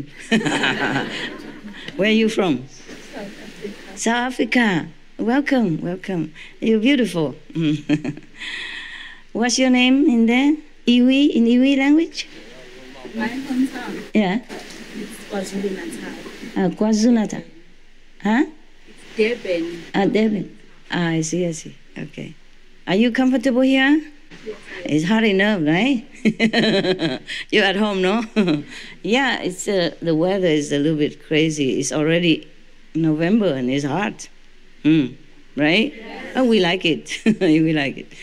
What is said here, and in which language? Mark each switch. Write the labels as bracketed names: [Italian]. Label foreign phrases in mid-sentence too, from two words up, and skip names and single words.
[English] Where are you from? South Africa. Welcome, welcome. You're beautiful. What's your name in there? Iwi, in Iwi language? My hometown. Yeah. It's KwaZulu-Natal. KwaZulu-Natal. Huh? Durban. Durban. I see. Okay. Are you comfortable here? It's hard enough, right? You're at home, no? Yeah, it's the weather is a little bit crazy. It's already November and it's hot. Right? Oh, we like it. We like it.